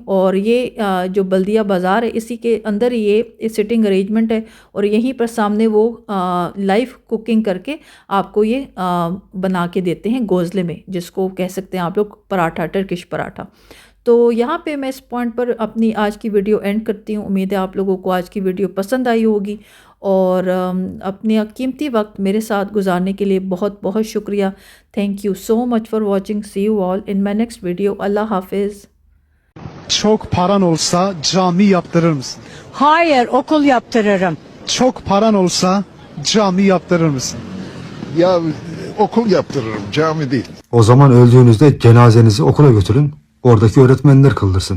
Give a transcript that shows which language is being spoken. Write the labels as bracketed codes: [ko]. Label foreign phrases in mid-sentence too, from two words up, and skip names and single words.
[hi] और ये जो बल्दिया बाज़ार है इसी के अंदर ये [en] sitting arrangement [hi] है और यहीं पर सामने वो [en] live cooking [hi] करके आपको ये बना के देते हैं गोज़ले में, जिसको कह सकते हैं आप लोग पराठा, टर्किश पराठा। तो यहाँ पे मैं इस पॉइंट पर अपनी आज की [en] video end [hi] करती हूँ। उम्मीद है आप लोगों को आज की वीडियो पसंद आई होगी और अपने कीमती वक्त मेरे साथ गुजारने के लिए बहुत बहुत शुक्रिया। [en] Thank you so much for watching. See you all in my next video. [hi] अल्लाह हाफिज़। [tr] Çok paran olsa cami yaptırır mısın? Hayır, okul yaptırırım. Çok paran olsa cami yaptırır mısın? Ya okul yaptırırım, cami değil. O zaman öldüğünüzde cenazenizi okula götürün. Oradaki öğretmenler kıldırsın.